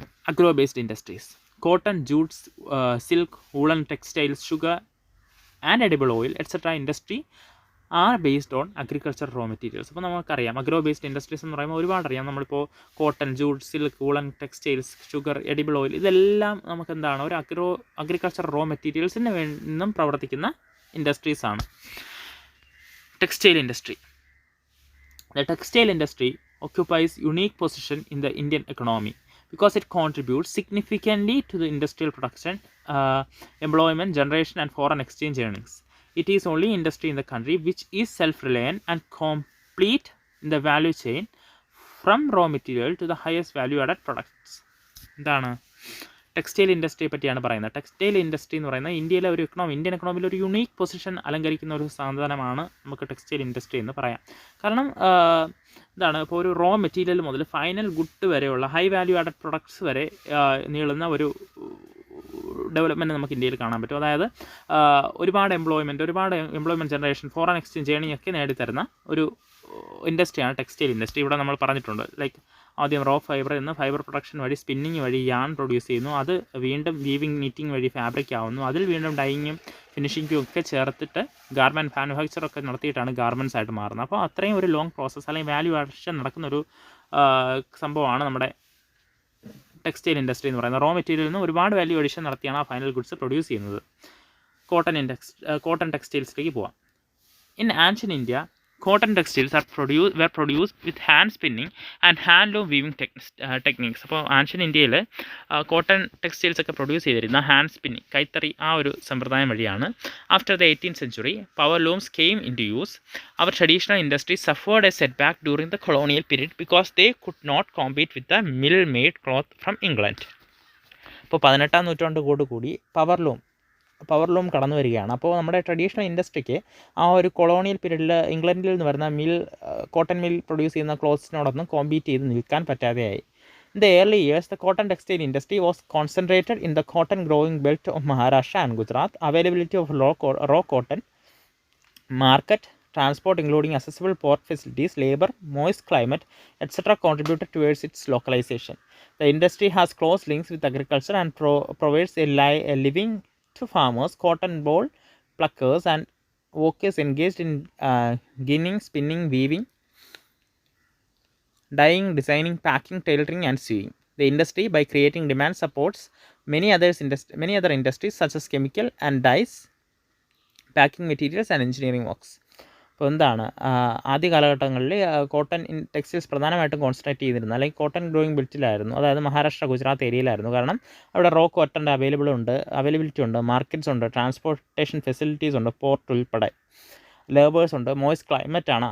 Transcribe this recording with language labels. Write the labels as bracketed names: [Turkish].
[English] Agro based industries, cotton, jutes, silk, woollen, textiles, sugar and edible oil etcetera industry are based on agriculture raw materials. [Malayalam] അപ്പോൾ നമുക്കറിയാം agro based industries എന്ന് പറയുമ്പോൾ ഒരുപാട് അറിയാം. നമ്മളിപ്പോൾ cotton, jute, silk, woollen, textiles, sugar, edible oil, ഇതെല്ലാം നമുക്ക് എന്താണ് ഒരു അഗ്രികൾച്ചർ റോ മെറ്റീരിയൽസിന് നിന്നും പ്രവർത്തിക്കുന്ന ഇൻഡസ്ട്രീസാണ്. [English] Textile industry. The textile industry occupies unique position in the Indian economy because it contributes significantly to the industrial production, employment generation and foreign exchange earnings. It is only industry in the country which is self-reliant and complete in the value chain from raw material to the highest value added products. [Malayalam] എന്താണ് textile ഇൻഡസ്ട്രിയെ പറ്റിയാണ് പറയുന്നത്. Textile industry എന്ന് പറയുന്നത് ഇന്ത്യയിലെ ഒരു Indian എക്കണോമിയിൽ ഒരു unique position അലങ്കരിക്കുന്ന ഒരു സാധനമാണ് നമുക്ക് ടെക്സ്റ്റൈൽ ഇൻഡസ്ട്രി എന്ന് പറയാം. കാരണം എന്താണ് ഇപ്പോൾ ഒരു റോ മെറ്റീരിയൽ മുതൽ ഫൈനൽ ഗുഡ് വരെയുള്ള ഹൈ വാല്യൂ ആഡഡ് പ്രൊഡക്ട്സ് വരെ നീളുന്ന ഒരു ഡെവലപ്മെൻറ്റ് നമുക്ക് ഇന്ത്യയിൽ കാണാൻ പറ്റും. അതായത് ഒരുപാട് employment generation, foreign exchange earning ഒക്കെ നേടിത്തരുന്ന ഒരു ഇൻഡസ്ട്രിയാണ് ടെക്സ്റ്റൈൽ ഇൻഡസ്ട്രി. ഇവിടെ നമ്മൾ പറഞ്ഞിട്ടുണ്ട്, ലൈക്ക് ആദ്യം റോ ഫൈബർ എന്ന് ഫൈബർ പ്രൊഡക്ഷൻ വഴി സ്പിന്നിങ് വഴി യാൺ പ്രൊഡ്യൂസ് ചെയ്യുന്നു. അത് വീണ്ടും വീവിങ്, നീറ്റിംഗ് വഴി ഫാബ്രിക് ആവുന്നു. അതിൽ വീണ്ടും ഡൈയിങ്ങും ഫിനിഷിങ്ങും ഒക്കെ ചേർത്തിട്ട് ഗാർമെൻറ്റ് മാനുഫാക്ചറൊക്കെ നടത്തിയിട്ടാണ് ഗാർമെൻറ്റ്സ് ആയിട്ട് മാറുന്നത്. അപ്പോൾ അത്രയും ഒരു ലോങ് പ്രോസസ്സ് അല്ലെങ്കിൽ വാല്യൂ അഡിഷൻ നടക്കുന്നൊരു സംഭവമാണ് നമ്മുടെ ടെക്സ്റ്റൈൽ ഇൻഡസ്ട്രി എന്ന് പറയുന്നത്. റോ മെറ്റീരിയലിൽ നിന്ന് ഒരുപാട് വാല്യൂ അഡിഷൻ നടത്തിയാണ് ആ ഫൈനൽ ഗുഡ്സ് പ്രൊഡ്യൂസ് ചെയ്യുന്നത്. കോട്ടൺ ടെക്സ്റ്റൈൽസിലേക്ക് പോവാം. [English] In ancient India, cotton textiles were produced with hand spinning and handloom weaving techniques. [Malayalam] അപ്പോൾ ആൻഷ്യൻ ഇന്ത്യയിൽ കോട്ടൺ ടെക്സ്റ്റൈൽസ് ഒക്കെ പ്രൊഡ്യൂസ് ചെയ്തിരുന്ന ഹാൻഡ് സ്പിന്നിങ് കൈത്തറി ആ ഒരു സമ്പ്രദായം വഴിയാണ്. [English] After the 18th century, power looms came into use. Our traditional industry suffered a setback during the colonial period because they could not compete with the mill-made cloth from England. [Malayalam] ഇപ്പോൾ 18ാം നൂറ്റാണ്ടോട് കൂടി power loom കടന്നു വരികയാണ്. അപ്പോൾ നമ്മുടെ traditional ഇൻഡസ്ട്രിക്ക് ആ ഒരു colonial പീരീഡിൽ ഇംഗ്ലണ്ടിൽ നിന്ന് വരുന്ന കോട്ടൺ മിൽ പ്രൊഡ്യൂസ് ചെയ്യുന്ന ക്ലോത്ത്സിനോടൊന്നും കോമ്പീറ്റ് ചെയ്ത് നിൽക്കാൻ പറ്റാതെയായി. [English] In the early years, the cotton textile industry was concentrated in the cotton growing belt of Maharashtra and Gujarat. Availability of raw cotton, market, transport including accessible port facilities, labor, moist climate, etc. contributed towards its localization. The industry has close links with agriculture and provides a living to farmers, cotton ball pluckers and workers engaged in ginning, spinning, weaving, dyeing, designing, packing, tailoring and sewing. The industry, by creating demand, supports many other industries such as chemical and dyes, packing materials and engineering works. [Malayalam] അപ്പോൾ എന്താണ് ആദ്യ കാലഘട്ടങ്ങളിൽ cotton textiles പ്രധാനമായിട്ടും concentrate ചെയ്തിരുന്നത് അല്ലെങ്കിൽ cotton growing ബെൽറ്റിലായിരുന്നു. അതായത് മഹാരാഷ്ട്ര, ഗുജറാത്ത് ഏരിയയിലായിരുന്നു. കാരണം അവിടെ റോ കോട്ടൻ്റെ അവൈലബിലിറ്റി ഉണ്ട്, മാർക്കറ്റ്സ് ഉണ്ട്, ട്രാൻസ്പോർട്ടേഷൻ ഫെസിലിറ്റീസ് ഉണ്ട്, പോർട്ട് ഉൾപ്പെടെ, ലേബേഴ്സ് ഉണ്ട്, മോയ്സ്റ്റ് ക്ലൈമറ്റ് ആണ്.